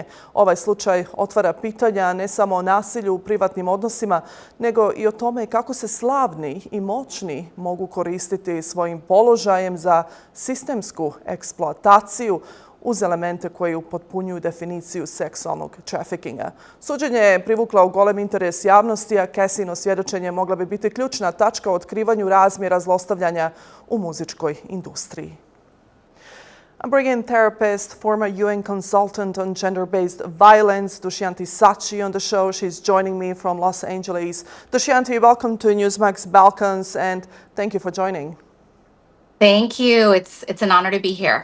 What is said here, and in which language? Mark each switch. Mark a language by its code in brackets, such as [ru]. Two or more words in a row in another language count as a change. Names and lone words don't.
[bs] Ovaj slučaj otvara pitanja ne samo o nasilju u privatnim odnosima, nego i o tome kako se slavni i moćni mogu koristiti svojim položajem za sistemsku eksploataciju uz elemente koji upotpunjuju definiciju seksualnog traffickinga. Suđenje je privuklo golem interes javnosti, a Cassino svjedočenje mogla bi biti ključna tačka u otkrivanju razmjera zlostavljanja u muzičkoj industriji. [en] I'm bringing therapist, former UN consultant on gender-based violence, Dushanti Sachi, on the show. She's joining me from Los Angeles. Dushanti, welcome to Newsmax Balkans, and thank you for joining. Thank you. It's an honor to be here.